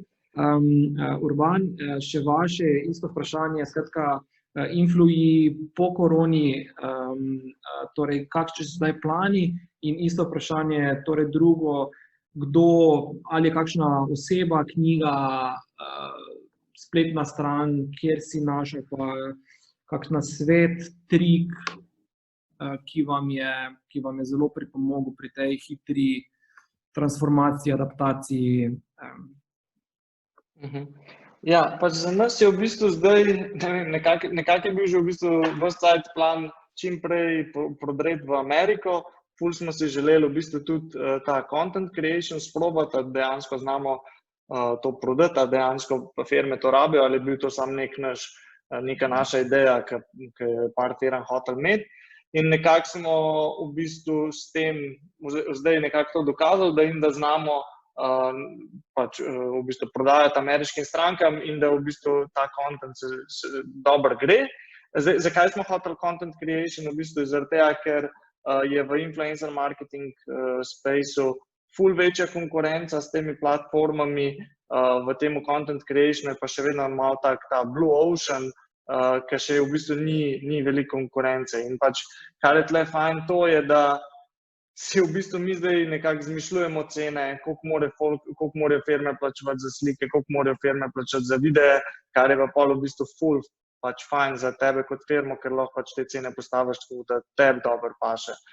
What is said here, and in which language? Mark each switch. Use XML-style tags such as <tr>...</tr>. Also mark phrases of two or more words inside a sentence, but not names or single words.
<sl>Urban, še vaše isto vprašanje, skratka, influji po koroni, torej kakšni so zdaj plani in isto vprašanje, torej drugo, kdo, ali je kakšna oseba, knjiga, spletna stran, kjer si našel pa kakšna svet, trik, ki vam je zelo pripomogel pri tej hitri transformaciji, adaptaciji. Ja, pač za nas je v bistvu zdaj, nekako je bil že v bistvu ves cajt plan čim prej prodreti v Ameriko. Ful smo si želeli v bistvu tudi ta</sl> <en>content creation</en> <sl>sprobati, da dejansko znamo to prodati, da dejansko firme to rabijo, ali je bil to samo neka naša ideja, ki je par firm hotel imeti. In nekako smo v bistvu s tem zdaj nekako to dokazali, da znamo pač v bistvu prodajati ameriškim strankam in da v bistvu ta content se dobro gre. Zakaj smo hotel</sl> <en>content creation?</en> <sl>V bistvu zaradi tega, ker je v</sl> <en>influencer marketing spaceu</en> <sl>ful večja konkurenca s temi platformami, v tem</sl> <en>content creationu</en> <sl>je pa še vedno malo ta</sl> <en>blue ocean,</en> <sl>ki še v bistvu ni veliko konkurence. In pač, kar je tle fajn, to je, da si v bistvu mi zdaj nekako zmišljujemo cene, koliko morajo firme plačevati za slike, koliko morajo firme plačevati za videe, kar je pa pol v bistvu ful pač fajn za tebe kot firmo, ker lahko pač te cene postaviš tako, da tebi dobro paše.</sl>